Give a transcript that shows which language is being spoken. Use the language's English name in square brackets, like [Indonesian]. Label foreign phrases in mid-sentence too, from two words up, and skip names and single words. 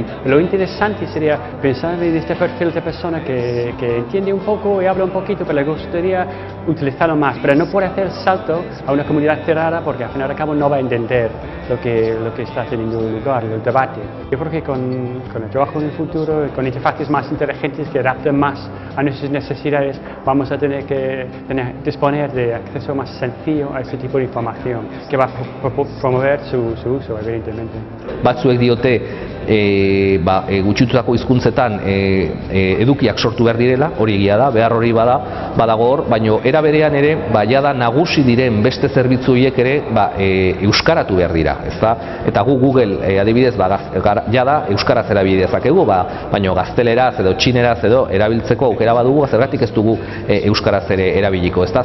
[Spanish] Lo interesante sería pensar en este perfil de persona que entiende un poco y habla un poquito, pero le gustaría utilizarlo más, pero no puede hacer el salto a una comunidad cerrada porque al final y al cabo no va a entender lo que está teniendo lugar, el debate. Yo creo que con el trabajo en el futuro, con interfaces más inteligentes que adapten más a nuestras necesidades, vamos a tener que disponer de acceso más sencillo a este tipo de información, que va a promover su uso, evidentemente. [Basque] Batzuek diote gutxitutako hizkuntzetan edukiak sortu behar direla, hori egia da, behar hori badago hor, baina era berean ere jada nagusi diren beste zerbitzu horiek ere euskaratu behar dira, ezta? Eta Google adibidez jada euskaraz erabili dezakegu, baina gazteleraz edo txineraz edo erabiltzeko aukera badugu, zergatik ez dugu euskaraz ere erabiliko, ezta?